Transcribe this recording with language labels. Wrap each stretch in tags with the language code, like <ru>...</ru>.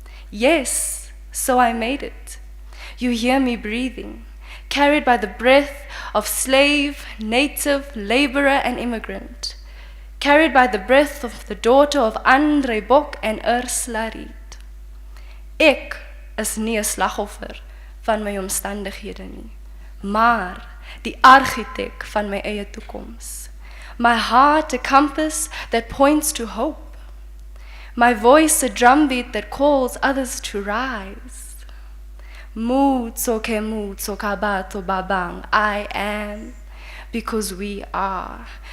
<en>Yes, so I made it. You hear me breathing, carried by the breath of slave, native, laborer, and immigrant, carried by the breath of the daughter of Zoe Bok and Ursula Reed.</en> <af>Ek is nie 'n slagoffer van my omstandighede nie, maar die argitek van my eie toekoms.</af> <en>My heart a compass that points to hope. My voice a drumbeat that calls others to rise.</en> <st>Mu tsoke bato babang,</st> <en>I am, because we are.</en>